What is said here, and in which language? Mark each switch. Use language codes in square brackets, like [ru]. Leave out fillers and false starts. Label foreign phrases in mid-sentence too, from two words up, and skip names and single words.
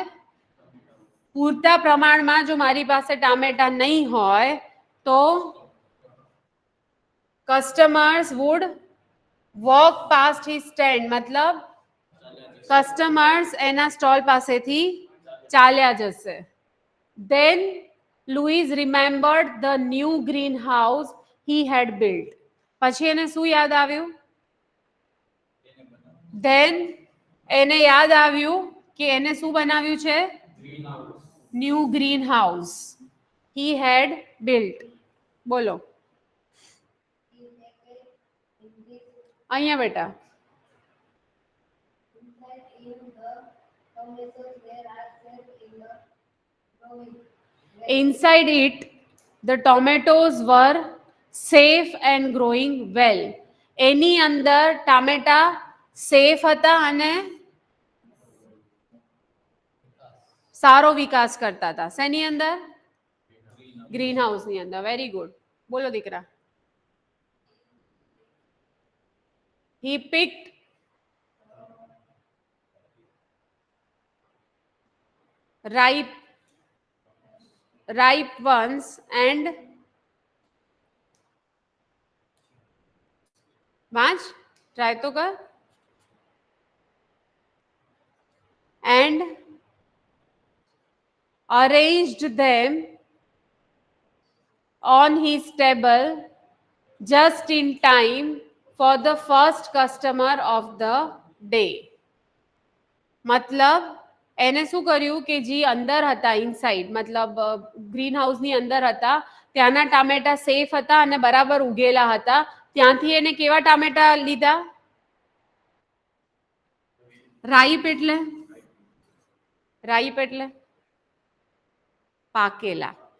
[gu] પૂરતા પ્રમાણમાં જો મારી પાસે ટામેટા નહીં હોય તો [en] customers would walk past his stand. [gu] મતલબ કસ્ટમર્સ એના સ્ટોલ પાસેથી ચાલ્યા જશે. [en] Then Louise remembered the new greenhouse he had built. [gu] પછી એને શું યાદ આવ્યું? Then એને યાદ આવ્યું કે એને શું બનાવ્યું છે? [en] new green house he had built. [gu] બોલો અહીંયા બેટા. [en] Inside it, the tomatoes were safe and growing well. [gu] એની અંદર ટામેટા સેફ હતા અને સારો વિકાસ કરતા હતા. શેની અંદર? [en] green house [gu] ની અંદર. [en] very good. [gu] બોલો દીકરા. [en] He picked ripe ones and [gu] વાંચ ટ્રાય તો કર. [en] And arranged them on his table just in time for the first customer of the day. [gu] મતલબ એને શું કર્યું કે જે અંદર હતા ઇનસાઇડ, મતલબ ગ્રીન હાઉસની અંદર હતા, ત્યાંના ટામેટા સેફ હતા અને બરાબર ઉગેલા હતા. ત્યાંથી એને કેવા ટામેટા લીધા? રાઈપ એટલે પાકેલા.